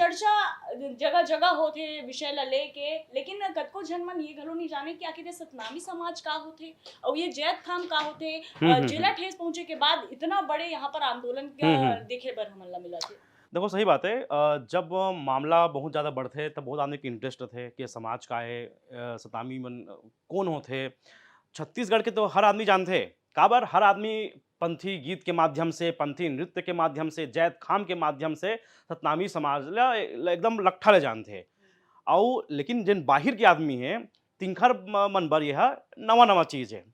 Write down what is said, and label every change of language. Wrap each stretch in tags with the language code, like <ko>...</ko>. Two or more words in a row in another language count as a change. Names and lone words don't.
<hne>चर्चा जगह जगह होते विषय ला लेके, लेकिन कतको जन मन ये घलो नहीं जाने कि आखिर ये सतनामी समाज का होते और ये जैत खाम का होते। हुँ, हुँ, जिला हुँ। ठेस पहुंचे के बाद इतना बड़े यहाँ पर आंदोलन हुँ, हुँ। देखे बर हमन ला मिला थे। देखो सही बात है जब मामला बहुत ज़्यादा बढ़थे तब बहुत आदमी के इंटरेस्ट थे कि समाज का है सतामी मन कौन होथे? छत्तीसगढ़ के तो हर आदमी जानथे, काबर हर आदमी पंथी गीत के माध्यम से, पंथी नृत्य के माध्यम से, जैत खाम के माध्यम से सतनामी समाज ल एकदम लट्ठा ले जानथे। अउ लेकिन जेन बाहिर के आदमी हे, तिंखर मन बर एहा नवा-नवा चीज़ है।</hne>